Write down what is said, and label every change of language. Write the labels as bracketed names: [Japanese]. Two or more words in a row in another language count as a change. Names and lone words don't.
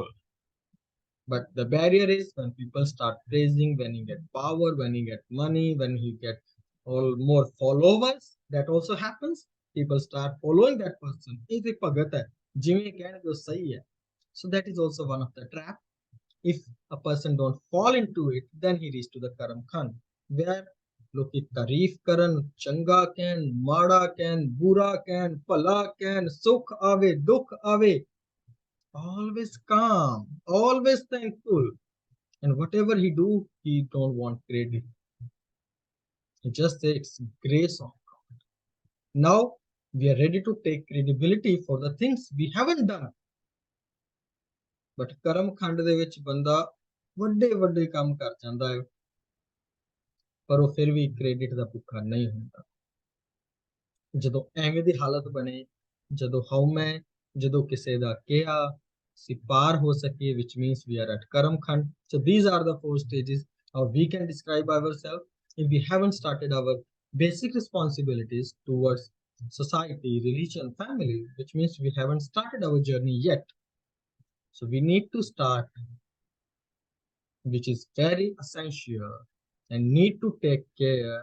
[English] But the barrier is when people start praising, when you get power, when you get money, when you get all more followers, that also happens. People start following that person. So that is also one of the trap. If a person don't fall into it, then he reaches to the Karam Khan, where [Punjabi] ਲੋਕੀ ਤਾਰੀਫ ਕਰਨ, ਚੰਗਾ ਕਹਿਣ, ਮਾੜਾ ਕਹਿਣ, ਬੁਰਾ ਕਹਿਣ, ਭਲਾ ਕਹਿਣ, ਸੁੱਖ ਆਵੇ, ਦੁੱਖ ਆਵੇ, [English] always calm, always thankful, and whatever he do, he don't want credit. He just says it's grace of God. Now we are ready to take credibility for the things we haven't done. [Punjabi] But ਕਰਮ ਖੰਡ ਦੇ ਵਿੱਚ ਬੰਦਾ ਵੱਡੇ ਵੱਡੇ ਕੰਮ ਕਰ ਜਾਂਦਾ ਹੈ, ਪਰ ਉਹ ਫਿਰ ਵੀ ਕ੍ਰੈਡਿਟ ਦਾ ਭੁੱਖਾ ਨਹੀਂ ਹੁੰਦਾ। ਜਦੋਂ ਐਵੇਂ ਦੀ ਹਾਲਤ ਬਣੇ, ਜਦੋਂ ਹਉਮੈ, ਜਦੋਂ ਕਿਸੇ ਦਾ ਕਿਹਾ ਅਸੀਂ ਪਾਰ ਹੋ ਸਕੀਏ, [English] which means we are at Karamkhand. So these are the 4 stages how we can describe ourselves. If we haven't started our basic responsibilities towards society, religion, family, which means we haven't started our journey yet. So we need to start, which is very essential, and need to take care.